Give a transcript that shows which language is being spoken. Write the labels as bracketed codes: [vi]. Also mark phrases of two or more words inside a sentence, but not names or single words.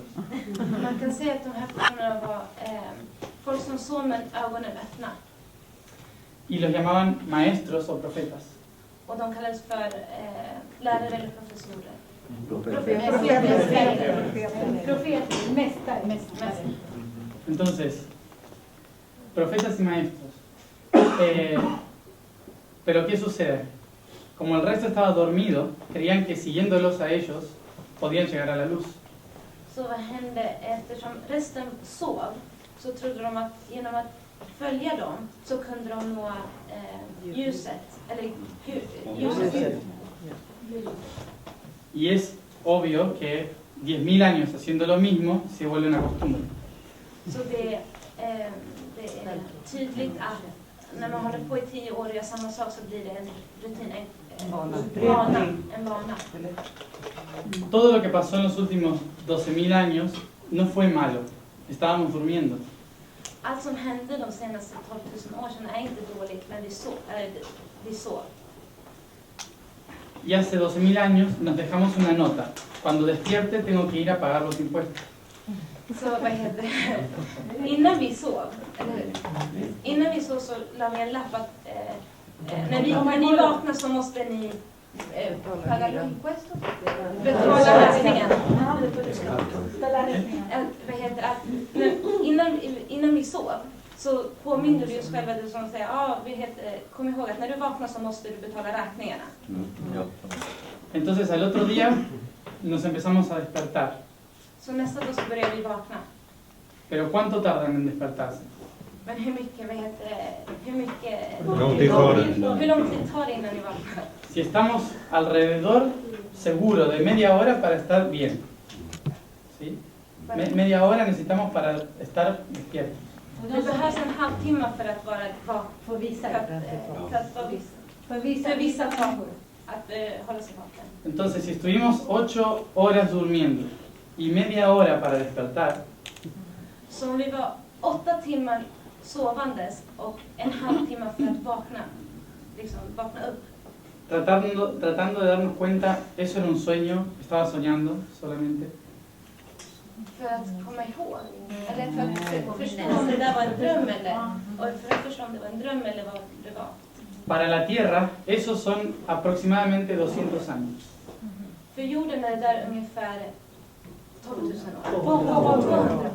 [sv] Man kan säga att de här personerna var folk som sov med ögonen öppna. [es] Y los llamaban maestros o profetas. [sv] Och de kallades för lärare eller professorer. Profeter, mästare. [es] Entonces, profetas y maestros. Pero ¿qué sucede? Como el resto estaba dormido, creían que siguiéndolos a ellos podían llegar a la luz. [sv] Så vad hände? Eftersom resten sov så trodde de att genom att följa dem så kunde de nå ljuset. Eller ljuset. [es] Y es obvio que 10.000 años haciendo lo mismo se vuelve una costumbre. [sv] Så det är tydligt att när man håller på i 10 år och gör samma sak så blir det en rutin, en vana. [es] Todo lo que pasó en los últimos 12.000 años no fue malo. Estábamos durmiendo. [sv] Allt som hände de senaste 12 000 år sedan är inte dåligt, men vi sov. [es] Y hace 12.000 años nos dejamos una nota. Cuando despierte tengo que ir a pagar los impuestos. [sv] Så vad heter det? Innan vi sov, eller hur? Innan vi sov så la vi en lapp att när ni vaknar så måste ni [es] paga los impuestos. [sv] Betala räkningen. Vad heter att sov så påminner du oss själva det som säger, kom ihåg att när du vaknar så måste du betala räkningarna. [es] Entonces al otro día nos empezamos a despertar. [sv] Så nästa dag så börjar vi vakna. [es] Pero ¿cuánto tardan en despertarse? [sv] Men hur lång tid tar det innan ni vaknar? [es] Si estamos alrededor, seguro, de media hora para estar bien. ¿Sí? Media hora necesitamos para estar despiertos. [sv] Det behövs en halvtimme för att vara vaken. För vissa saker. Att hålla sig vaken. [es] Entonces, si estuvimos 8 horas durmiendo y media hora para despertar, [sv] Så om vi var 8 timmar sovandes och en halvtimme för att vakna upp. [es] tratando de darnos cuenta, eso era un sueño, estaba soñando solamente. [sv] För att komma ihåg, eller för att förstå om det där var en dröm eller vad det var. [es] Para la Tierra, esos son aproximadamente 200 años. [sv] För jorden är det där ungefär 12 000 år.